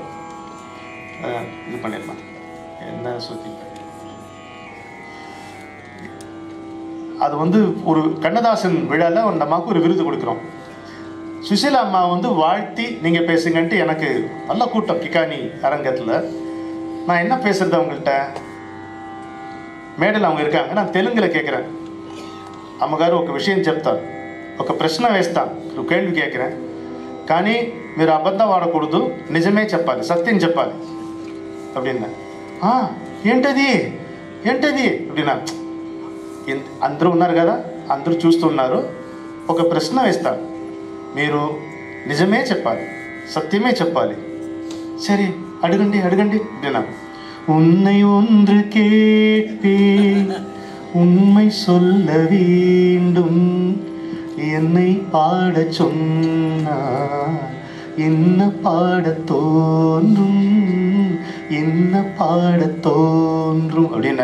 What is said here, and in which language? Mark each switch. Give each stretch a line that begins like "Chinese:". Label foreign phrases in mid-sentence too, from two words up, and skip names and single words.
Tamil: இது பண்ணிடலாம் என்ன சொல்லி, அது வந்து ஒரு கண்ணதாசன் விழால அந்த அம்மாவுக்கு ஒரு விருது கொடுக்குறோம். சுசீலா அம்மா வந்து வாழ்த்தி நீங்க பேசுங்கன்ட்டு எனக்கு நல்ல கூட்டம் கிகானி அரங்கத்துல. நான் என்ன பேசுறது அவங்கள்ட்ட, మేడలు அவங்க இருக்காங்க, நான் తెలుగులో கேட்குறேன்.
Telugu: అమ్మగారు ఒక విషయం చెప్తాను, ఒక ప్రశ్న వేస్తాను, ఒక
Tamil: கேள்வி கேட்குறேன்,
Telugu: కానీ మీరు అబద్ధం ఆడకూడదు, నిజమే చెప్పాలి, సత్యం చెప్పాలి அப்படின்னா. ఏంటది ఏంటది அப்படின்னா, అందరూ ఉన్నారు కదా, అందరూ చూస్తున్నారు, ఒక ప్రశ్న వేస్తాను, మీరు నిజమే చెప్పాలి, సత్యమే చెప్పాలి.
Tamil: சரி
Telugu: అడగండి అడగండి
Tamil: அப்படின்னா, உன்னை ஒன்று கேட்பேன், உண்மை சொல்ல வேண்டும், என்னை பாட சொன்னார் என்ன பாட தோன்றும், என்ன பாட தோன்றும் அப்படின்னு.